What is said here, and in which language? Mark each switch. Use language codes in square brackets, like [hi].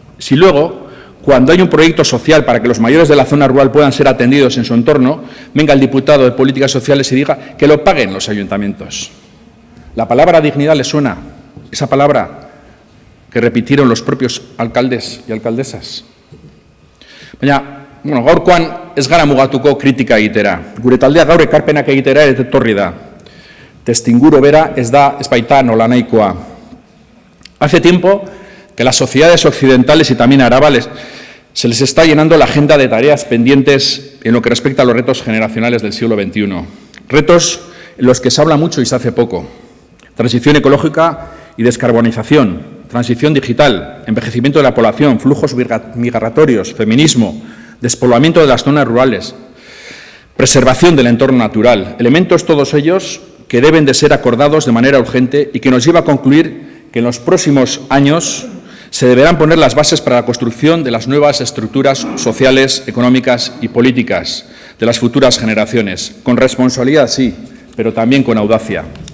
[es] Si luego, cuando hay un proyecto social para que los mayores de la zona rural puedan ser atendidos en su entorno, venga el diputado de Políticas Sociales y diga que lo paguen los ayuntamientos. La palabra dignidad le suena, esa palabra que repitieron los propios alcaldes y alcaldesas. [eu] Baina, gaurkoan ez gara mugatuko kritika egitera. Gure taldea gaur ekarpenak egitera ere etorri da. Testinguru bera ez baita nolanahikoa. [es] Hace tiempo que las sociedades occidentales y también arabales se les está llenando la agenda de tareas pendientes en lo que respecta a los retos generacionales del siglo XXI. Retos en los que se habla mucho y se hace poco. Transición ecológica y descarbonización, transición digital, envejecimiento de la población, flujos migratorios, feminismo, despoblamiento de las zonas rurales, preservación del entorno natural, elementos todos ellos que deben de ser acordados de manera urgente y que nos lleva a concluir que en los próximos años se deberán poner las bases para la construcción de las nuevas estructuras sociales, económicas y políticas de las futuras generaciones, con responsabilidad sí, pero también con audacia.